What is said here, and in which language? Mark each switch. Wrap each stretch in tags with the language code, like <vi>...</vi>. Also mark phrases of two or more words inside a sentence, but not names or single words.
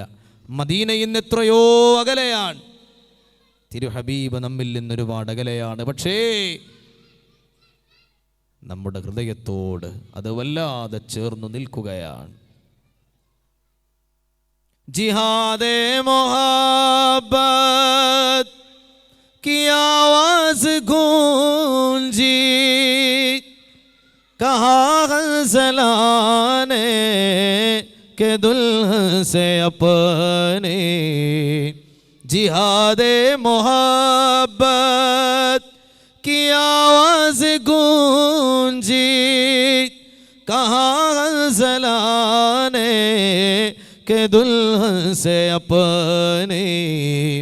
<ml>മദീന ഇന്ന് എത്രയോ അകലെയാണ്, തിരുഹബീബ് നമ്മിൽ നിന്നൊരുപാട് അകലെയാണ്. പക്ഷേ നമ്മുടെ ഹൃദയത്തോട് അത് വല്ലാതെ ചേർന്നു നിൽക്കുകയാണ്.</ml> <hi>जिहादे मोहब्बत की आवाज गूंजी, कहा हंसलाने के दुल्हन से अपने. जिहादे मोहब्बत की आवाज गूंजी, कहा हंसलाने के दुल्हन से अपने.</hi>